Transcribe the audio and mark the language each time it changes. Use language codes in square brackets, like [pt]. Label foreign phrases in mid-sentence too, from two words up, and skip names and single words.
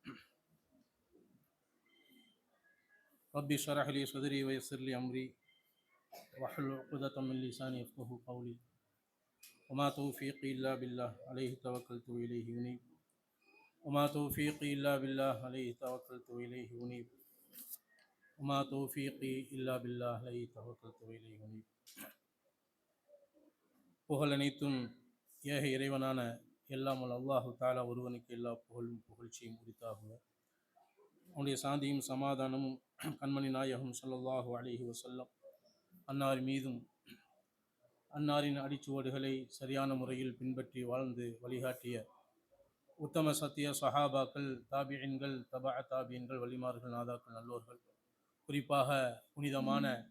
[ar] رب اشرح لي صدري ويسر لي أمري واحلل عقدة من لساني يفقهوا قولي وما توفيقي إلا بالله عليه توكلت وإليه أنيب وما توفيقي إلا بالله عليه توكلت وإليه أنيب وما توفيقي إلا بالله عليه توكلت وإليه أنيب. [ta] புகழ் அனைத்தும் ஏக இறைவனான எல்லாம் அல்லாஹு தாலா ஒருவனுக்கு எல்லா புகழும் புகழ்ச்சியும் உரித்தாகுக. அவனுடைய சாந்தியும் சமாதானமும் கண்மணி நாயகம் [ar] صلى الله عليه وسلم [ta] அன்னார் மீதும் அன்னாரின் அடிச்சுவடுகளை சரியான முறையில் பின்பற்றி வாழ்ந்து வழிகாட்டிய உத்தம சத்திய சஹாபாக்கள், தாபியின்கள், தபா தாபியின்கள், வலிமார்கள், நாதாக்கள், நல்லோர்கள், குறிப்பாக புனிதமான